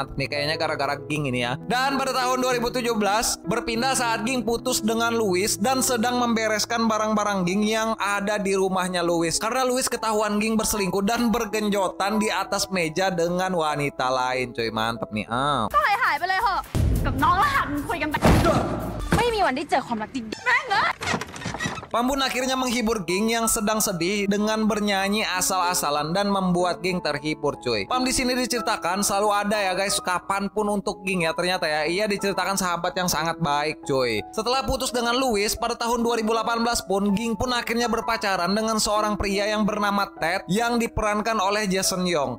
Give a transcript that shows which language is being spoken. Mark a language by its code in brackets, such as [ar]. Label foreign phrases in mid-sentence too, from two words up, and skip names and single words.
[id] Mantap nih kayaknya gara-gara Ging ini ya. Dan pada tahun 2017 berpindah saat Ging putus dengan Louis dan sedang membereskan barang-barang Ging yang ada di rumahnya Louis. Karena Louis ketahuan Ging berselingkuh dan bergenjotan di atas meja dengan wanita lain cuy. Mantap nih. [th] กับน้องรหัสคุยกันแบบไม่มีวันได้เจอความรักจริงแม่งเอ้ย [id] Pam pun akhirnya menghibur Ging yang sedang sedih dengan bernyanyi asal-asalan dan membuat Ging terhibur cuy. Pam di sini diceritakan selalu ada ya guys kapanpun untuk Ging ya. Ternyata ya ia diceritakan sahabat yang sangat baik cuy. Setelah putus dengan Louis pada tahun 2018 pun Ging pun akhirnya berpacaran dengan seorang pria yang bernama Ted yang diperankan oleh Jason Young.